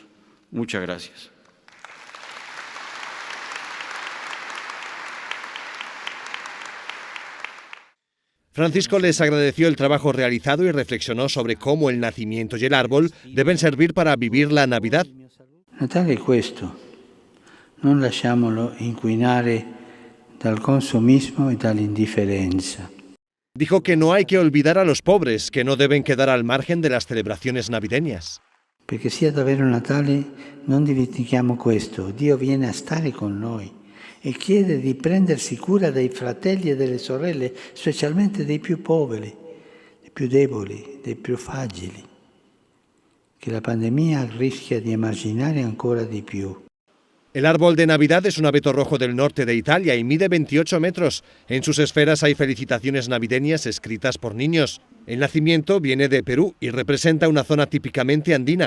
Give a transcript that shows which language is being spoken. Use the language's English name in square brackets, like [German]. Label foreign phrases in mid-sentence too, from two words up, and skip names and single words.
[Spanish] Muchas gracias. Francisco les agradeció el trabajo realizado y reflexionó sobre cómo el nacimiento y el árbol deben servir para vivir la Navidad. [Italian] Natale è questo, non lasciamolo inquinare dal consumismo e dall'indifferenza. [Spanish] Dijo que no hay que olvidar a los pobres, que no deben quedar al margen de las celebraciones navideñas. [Italian] Perché sia davvero Natale, non dimentichiamo questo: Dio viene a stare con noi e chiede di prendersi cura dei fratelli e delle sorelle, specialmente dei più poveri, dei più deboli, dei più fragili, che la pandemia rischia di emarginare ancora di più. [Spanish] El árbol de Navidad es un abeto rojo del norte de Italia y mide 28 metros. En sus esferas hay felicitaciones navideñas escritas por niños. El nacimiento viene de Perú y representa una zona típicamente andina.